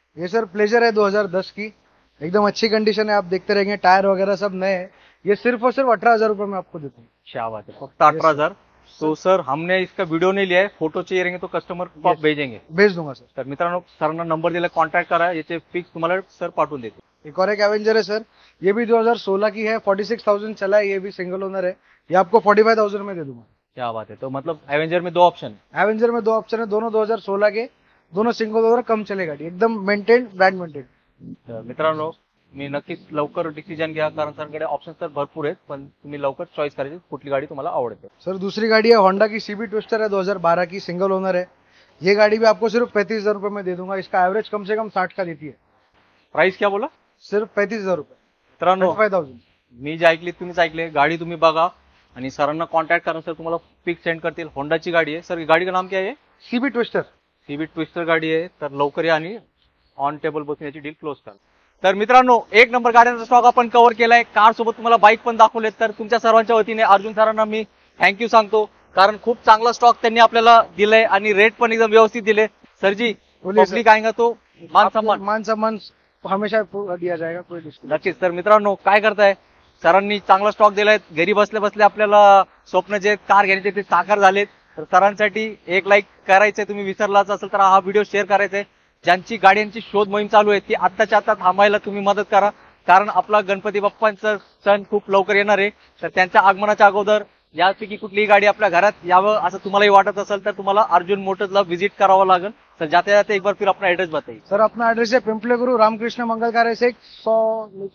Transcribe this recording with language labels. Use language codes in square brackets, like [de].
[hi] ये sir pleasure है 2010 की, एकदम अच्छी कंडीशन है, आप देखते रहेंगे, टायर वगैरह सब नए हैं। ये सिर्फ और सिर्फ 18,000 रुपए में आपको देते हैं। क्या बात है. [mr] फक्त 18,000. [hi] तो सर हमने इसका वीडियो नहीं लिया है, फोटो चाहिए रहेंगे तो कस्टमर को आप भेजेंगे. भेज दूंगा सर। [mr] तर मित्रांनो सरांना नंबर दिला, कॉन्टॅक्ट करा, याचे फिक्स तुम्हाला सर पाठवून देते. [hi] एक और एक एवेंजर है सर, ये भी 2016 की है, 46,000 चला है, ये भी सिंगल ओनर है, ये आपको 45,000 में दे दूंगा। क्या बात है. तो मतलब एवेंजर में 2 ऑप्शन. एवेंजर में 2 ऑप्शन है, दोनों 2016 के, दोनों सिंगल ओनर, कम चले गाड़ी, एकदम मेंटेन, ब्रँड मेंटेन। [mr] मित्रांनो मी नक्कीच लवकर डिसिजन घ्या, कारण सरांकडे ऑप्शन तर भरपूर आहेत, पण तुम्ही लवकर चॉईस करायची कुठली गाडी तुम्हाला आवडते. [hi] सर दूसरी गाड़ी है होंडा की CB ट्विस्टर है, 2012 की, सिंगल ओनर है, ये गाड़ी भी आपको सिर्फ 35,000 रुपए में दे दूंगा। इसका एवरेज कम से कम 60 का देती है। प्राइस क्या बोला? सिर्फ 35,000 रुपए, [mr] मित्रांनो [hi] 35,000। [mr] मी जे ऐकली तुम्हीच ऐकले. गाडी तुम्ही बघा आणि सरांना कॉन्टॅक्ट करा, सर तुम्हाला पिक सेंड करतील. होंडाची गाडी आहे सर. [hi] गाडी का नाम क्या [mr] आहे? [hi] CB twister. [mr] CB ट्विस्टर गाडी आहे. तर लवकर या आणि ऑन टेबल बसून याची डील क्लोज करा. तर मित्रांनो एक नंबर गाड्यांचा स्टॉक आपण कव्हर केलाय. कार सोबत तुम्हाला बाईक पण दाखवलेत. तर तुमच्या सर्वांच्या वतीने अर्जुन सरांना मी थँक्यू सांगतो, कारण खूप चांगला स्टॉक त्यांनी आपल्याला दिलाय आणि रेट पण एकदम व्यवस्थित दिले. [hi] सरजी बोलिए सर। पब्लिक आएगा तो मान सम्मान मान सम्मान हमेशा पूरा दिया जाएगा, कोई डिस्काउंट। [mr] नक्कीच. तर मित्रांनो काय करताय, सरांनी चांगला स्टॉक दिलाय. घरी बसल्या बसल्या आपल्याला स्वप्न जे कार घेण्याचे ते साकार झालेत. तर सरांसाठी एक लाईक करायचंय, तुम्ही विसरलाच असेल तर हा व्हिडिओ शेअर करायचा आहे. ज्यांची गाड्यांची शोध मोहीम चालू आहे ती आत्ताच्या आता थांबायला तुम्ही मदत करा, कारण आपला गणपती बाप्पांचा सण खूप लवकर येणार आहे. तर त्यांच्या आगमनाच्या अगोदर यापैकी कुठलीही गाडी आपल्या घरात यावं असं तुम्हालाही वाटत असेल तर तुम्हाला अर्जुन मोटर्सला व्हिजिट करावं लागेल. [hi] तर जाते जाते एक बार फिर अपना एड्रेस बताइए. सर अपना एड्रेस है पिंपले गुरु रामकृष्ण मंगल कार्य से 100